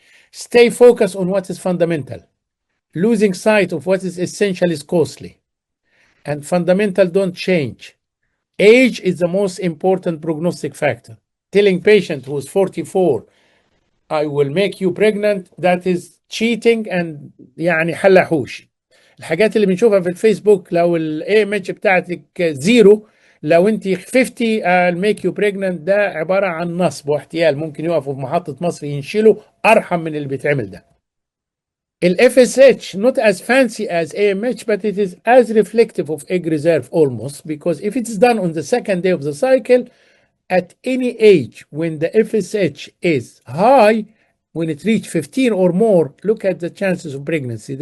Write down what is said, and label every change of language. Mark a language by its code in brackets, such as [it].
[en] Stay focused on what is fundamental. Losing sight of what is essential is costly. And fundamental don't change. Age is the most important prognostic factor. Telling patient who is 44, I will make you pregnant, that is cheating and [ar] يعني حلحوش. الحاجات اللي بنشوفها في الفيسبوك لو الاي ام اتش بتاعتك زيرو، لو انت 50 [en] I'll make you pregnant، [ar] ده عباره عن نصب واحتيال. ممكن يقفوا في محطه مصر ينشلوا ارحم من اللي بيتعمل ده. [en] ال FSH not as fancy as AMH, but it is as reflective of egg reserve almost, because if it's done on the second day of the cycle, at any age when the FSH is high, when it reaches 15 or more, look at the chances of pregnancy.